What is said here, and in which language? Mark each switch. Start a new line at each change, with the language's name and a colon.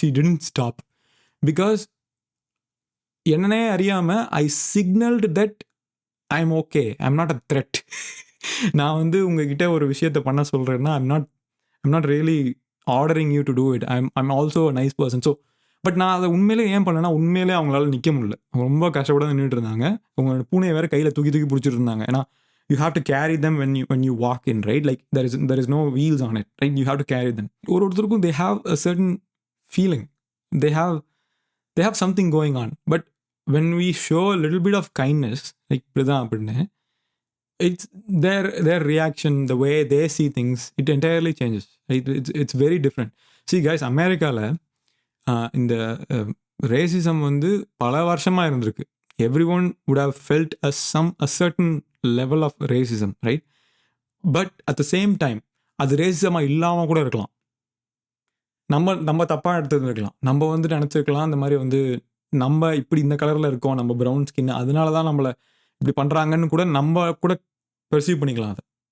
English: she didn't stop because
Tamil: என்னன்னே அறியாமல்
English: I signalled that I am okay, I am not a threat.
Tamil: நான் வந்து உங்ககிட்ட ஒரு விஷயத்தை பண்ண சொல்கிறேன்னா
English: I'm not really ordering you to do it. I'm also a nice person.
Tamil: So but நான் அதை உண்மையிலே ஏன் பண்ணேன்னா, உண்மையிலே அவங்களால நிற்க முடியல. அவங்க ரொம்ப கஷ்டப்பட நின்றுட்டு இருந்தாங்க. உங்களோட பூனையை வேறு கையில் தூக்கி பிடிச்சிட்டு இருந்தாங்க.
English: ஏன்னா you have to carry them when you walk in, right? Like there is no wheels on it, right? You have to carry them. ஒருத்தருக்கும் they have a certain feeling, they have something going on. But when we show a little bit of kindness, like
Tamil: இப்படிதான் அப்படின்னு,
English: it's their reaction, the way they see things, it entirely changes. It's very different. See guys,
Tamil: அமெரிக்கால இந்த racism வந்து பல வருஷமா இருந்திருக்கு.
English: Everyone would have felt a certain level of racism, right? But at the same time
Tamil: அது ரேசிசமா இல்லாம கூட இருக்கலாம். நம்ம தப்பாக எடுத்துருக்கலாம். நம்ம வந்து நினச்சிருக்கலாம் இந்த மாதிரி வந்து நம்ம இப்படி இந்த கலரில் இருக்கோம், நம்ம ப்ரௌன் ஸ்கின், அதனால தான் நம்மளை இப்படி பண்ணுறாங்கன்னு கூட நம்ம கூட பெர்சீவ் பண்ணிக்கலாம் அதை.